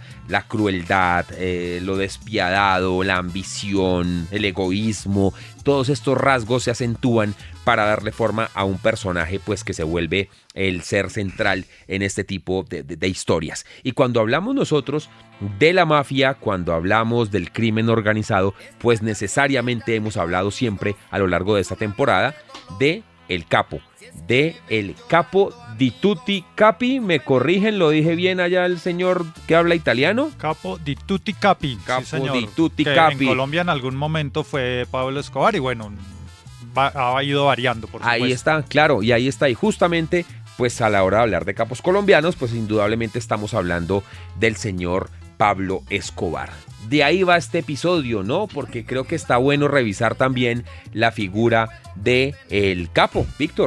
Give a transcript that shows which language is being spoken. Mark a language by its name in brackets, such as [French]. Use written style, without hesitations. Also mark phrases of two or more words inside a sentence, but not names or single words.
[Spanish] La crueldad, lo despiadado, la ambición, el egoísmo, todos estos rasgos se acentúan para darle forma a un personaje pues que se vuelve el ser central en este tipo de historias. Y cuando hablamos nosotros de la mafia, cuando hablamos del crimen organizado, pues necesariamente hemos hablado siempre a lo largo de esta temporada de el [Italian] capo di tutti capi. [Spanish] Me corrigen, lo dije bien allá el señor que habla italiano. [Italian] Capo di tutti capi. Capo [Spanish] sí, señor. [Italian] di tutti [Spanish] que [Italian] capi. [Spanish] En Colombia en algún momento fue Pablo Escobar y bueno, ha ido variando, por supuesto. Ahí está, claro, y ahí está. Y justamente, pues a la hora de hablar de capos colombianos, pues indudablemente estamos hablando del señor Pablo Escobar. De ahí va este episodio, ¿no? Porque creo que está bueno revisar también la figura de el capo, Víctor.